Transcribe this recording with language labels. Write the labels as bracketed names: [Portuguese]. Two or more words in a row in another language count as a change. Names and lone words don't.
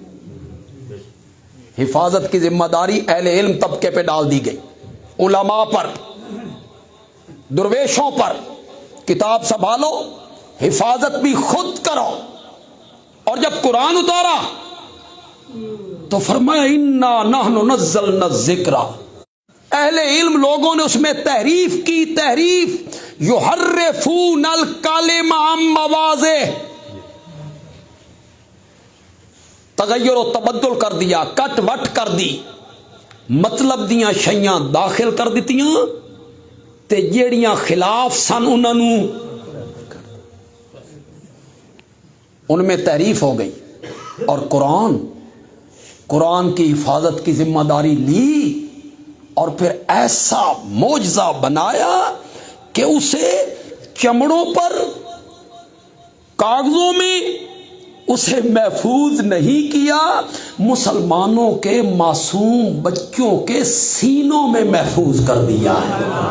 [Urdu] حفاظت کی ذمہ داری اہل علم طبقے پہ ڈال دی گئی, علماء پر, درویشوں پر. کتاب سنبھالو, حفاظت بھی خود کرو. اور جب قرآن اتارا تو فرمایا [Arabic] انا نحن نزلنا الذکر. [Urdu] اہل علم لوگوں نے اس میں تحریف کی, تحریف. [Arabic] یحرفون الکلم عن مواضعہ, [Urdu] تغیر و تبدل کر دیا, [Punjabi] کٹ وٹ کر دی, مطلب دیاں شیاں داخل کر دیتیاں تے جیڑیاں خلاف سن انہاں نوں ان میں تحریف ہو گئی. [Urdu] اور قرآن کی حفاظت کی ذمہ داری لی اور پھر ایسا معجزہ بنایا کہ اسے چمڑوں پر, کاغذوں میں اسے محفوظ نہیں کیا, مسلمانوں کے معصوم بچوں کے سینوں میں محفوظ کر دیا ہے.